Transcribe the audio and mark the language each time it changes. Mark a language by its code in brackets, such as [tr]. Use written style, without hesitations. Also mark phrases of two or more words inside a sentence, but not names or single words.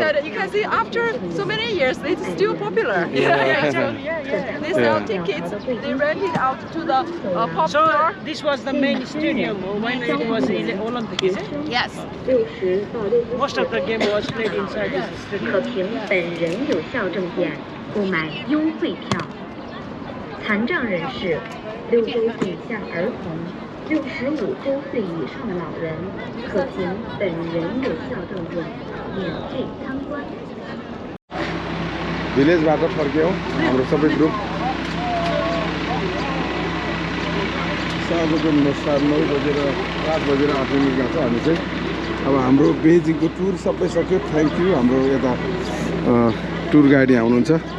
[en] said, you can see after so many years, it's still popular. Yeah. They sell Yeah. tickets. They rent it out to the pop So store. this was the main stadium when it was in the Olympic, is it? Yes. Most of the game was played inside this [zh] 可 [en] stadium. [zh] 凭本人有效证件购买优惠票。残障人士、6周岁以下儿童、65周岁以上的老人，可凭本人有效证件免费参观。 [ne] भिलेजबाट फर्क्यौँ हाम्रो सबै ग्रुप साँझको 9 बजेर 7 बजेर 8 मिनटमा छ हामी चाहिँ अब हाम्रो बेजिङको टुर सबै सक्यो [en] thank you [ne] हाम्रो यता टुर गाडी आउनुहुन्छ